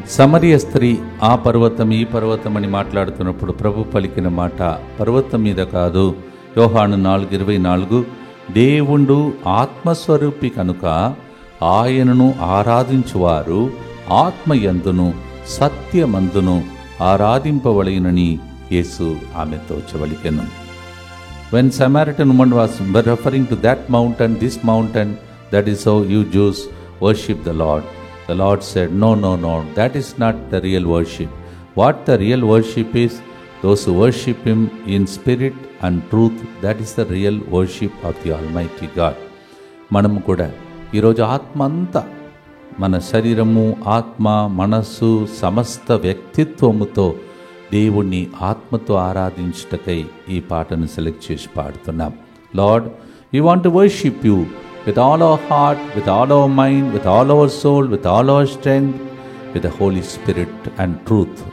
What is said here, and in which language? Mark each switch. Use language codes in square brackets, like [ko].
[te] సమరయ స్త్రీ ఆ పర్వతం ఈ పర్వతం అని మాట్లాడుతున్నప్పుడు ప్రభు పలికిన మాట పర్వతం మీద కాదు. యోహాను 4:24 దేవుండు ఆత్మస్వరూపి కనుక ఆయనను ఆరాధించువారు ఆత్మయందును సత్యమందును ఆరాధింపవలెనని యేసు ఆమెతో చెవలికెను. [en] When Samaritan woman was referring to that mountain, this mountain, that is how you Jews worship the Lord. The Lord said, no, that is not the real worship. What the real worship is, those who worship Him in spirit and truth, that is the real worship of the Almighty God. [te] మనము కూడా ఈరోజు ఆత్మ అంతా మన శరీరము ఆత్మ మనస్సు సమస్త వ్యక్తిత్వముతో దేవుణ్ణి ఆత్మతో ఆరాధించుటకై ఈ పాటను సెలెక్ట్ చేసి పాడుతున్నాం. [en] Lord, we want to worship you with all our heart, with all our mind, with all our soul, with all our strength, with the Holy Spirit and truth.